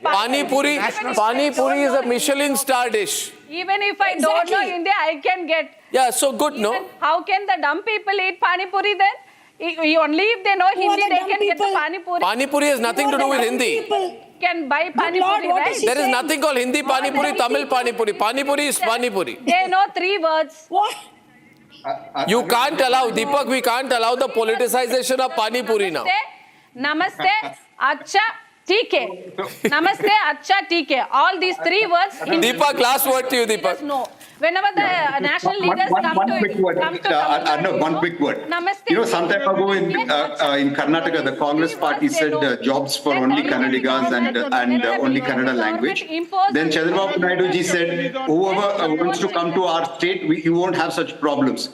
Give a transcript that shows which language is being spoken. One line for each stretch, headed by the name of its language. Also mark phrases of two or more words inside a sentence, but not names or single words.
English: Pani puri is a Michelin star dish. Even if I don't know Hindi, I can get. Yeah, so good, no? How can the dumb people eat pani puri then? Only if they know Hindi, they can get the pani puri. Pani puri has nothing to do with Hindi. Can buy pani puri, right? There is nothing called Hindi pani puri, Tamil pani puri. Pani puri is pani puri. They know 3 words. What? You can't allow, Deepak, we can't allow the politicization of pani puri now. Namaste,
Hindi: अच्छा, ठीक है. नमस्ते, अच्छा, ठीक है.
English: All these 3 words. Deepak, last word to you, Deepak. No. Whenever the national leaders come to one quick word. Namaste. You know, some time ago in Karnataka, the Congress party said jobs for only Kannadigas and only Kannada language. Then Chandrababu Naidu ji said, whoever wants to come to our state, you won't have such problems.